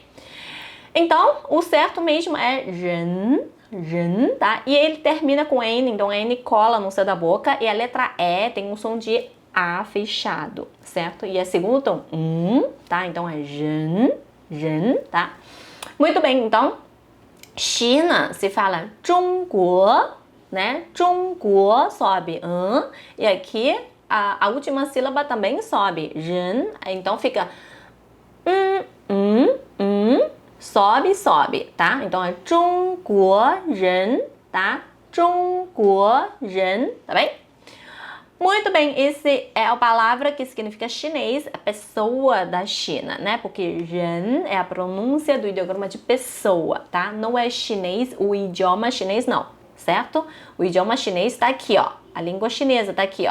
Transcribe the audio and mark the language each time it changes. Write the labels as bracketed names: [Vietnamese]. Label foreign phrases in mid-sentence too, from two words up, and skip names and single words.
[Portuguese] Então, o certo mesmo é ren, tá? E ele termina com N, então N cola no céu da boca e a letra E tem um som de A fechado, certo? E é segundo tom, tá? Então é ren, tá? Muito bem, então, China se fala 中国, né? 中国 sobe, e aqui a última sílaba também sobe, ren, então fica sobe, tá? Então é 中国人, tá? 中国人, tá bem? Muito bem, esse é a palavra que significa chinês, a pessoa da China, né? Porque ren é a pronúncia do ideograma de pessoa, tá? Não é chinês, o idioma chinês não, certo? O idioma chinês tá aqui, ó. A língua chinesa tá aqui, ó.